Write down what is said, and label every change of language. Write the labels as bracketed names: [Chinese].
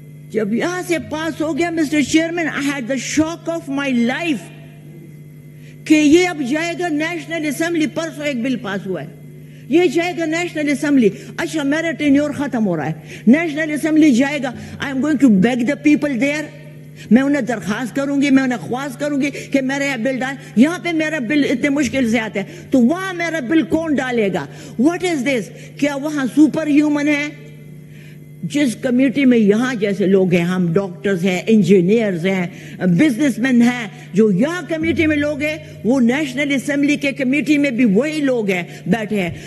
[Urdu] جب یہاں سے پاس ہو گیا mister chairman, [English] I had the shock of my life [Urdu] کہ یہ اب جائے گا نیشنل اسمبلی. پرسوں ایک بل پاس ہوا ہے, یہ جائے گا نیشنل اسمبلی. اچھا میرا ٹینیور ختم ہو رہا ہے, نیشنل اسمبلی جائے گا. [English] I am going to beg the people there. [Urdu] میں انہیں درخواست کروں گی, میں انہیں خواست کروں گی کہ میرے بل ڈال. یہاں پہ میرا بل اتنے مشکل سے آتا ہے, تو وہاں میرا بل کون ڈالے گا؟ [English] What is this? [Urdu] کیا وہاں سپر ہیومن ہے؟ جس کمیٹی میں یہاں جیسے لوگ ہیں, ہم ڈاکٹرز ہیں, انجینئرز ہیں, بزنس مین ہیں, جو یہاں کمیٹی میں لوگ ہیں, وہ نیشنل اسمبلی کے کمیٹی میں بھی وہی لوگ ہیں بیٹھے ہیں.